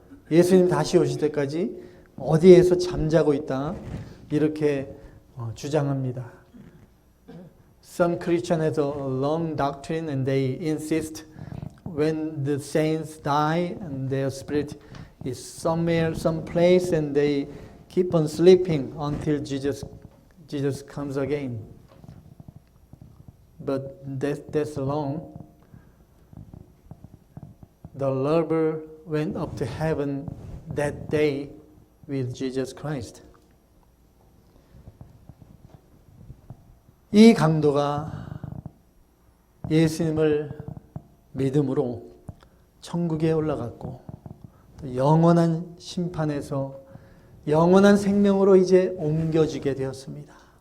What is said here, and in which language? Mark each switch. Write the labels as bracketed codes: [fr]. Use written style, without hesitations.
[ko] 예수님 다시 오실 때까지 어디에서 잠자고 있다. 이렇게 주장합니다. [en] Some Christian has a long doctrine and they insist when the saints die and their spirit is somewhere, someplace and they keep on sleeping until Jesus comes again. But that's wrong. The lover went up to heaven that day with Jesus Christ. [ko] 이 강도가 예수님을 믿음으로 천국에 올라갔고 또 영원한 심판에서 영원한 생명으로 이제 옮겨지게 되었습니다.